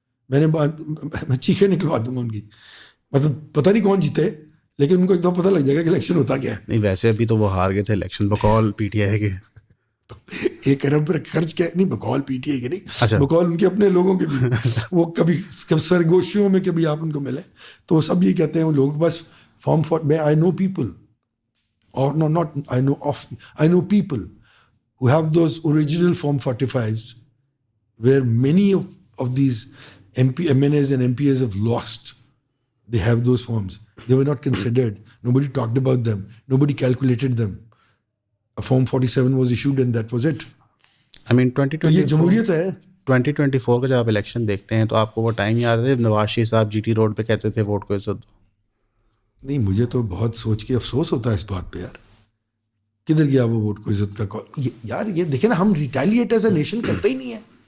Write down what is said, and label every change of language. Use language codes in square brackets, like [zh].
[ur] میں چیخیں نکلوا دوں گا ان کی, مطلب پتہ نہیں کون جیتے, لیکن ان کو ایک دم پتہ لگ جائے گا کہ الیکشن ہوتا کیا ہے. نہیں, ویسے ابھی تو وہ ہار گئے تھے الیکشن بقول پی ٹی آئی کے. 1 ارب پر خرچ کیا, نہیں بقول پی ٹی آئی کے نہیں, بقول ان کے اپنے لوگوں کے بھی. وہ کبھی سرگوشیوں میں کبھی آپ ان کو ملے تو وہ سب یہ کہتے ہیں, وہ لوگوں کے پاس فارم فور. [en] میں I know people, or no, not I know people who have those original Form 45s where many of these MNAs and MPAs have lost. They have those forms. They were not considered. Nobody talked about them. Nobody calculated them. A Form 47 was issued and that was it. I mean 2024 [ur] یہ جمہوریت ہے. 2024 کا جب آپ election دیکھتے ہیں تو آپ کو وہ ٹائم یاد ہے نواز شریف صاحب جی ٹی روڈ پہ کہتے تھے ووٹ کو عزت دو؟ نہیں, مجھے تو بہت سوچ کے افسوس ہوتا ہے اس بات پہ یار, کدھر گیا وہ ووٹ کو عزت کا کال. یار یہ دیکھیں نا, ہم [en] retaliate as a nation [ur] کرتے ہی نہیں ہے.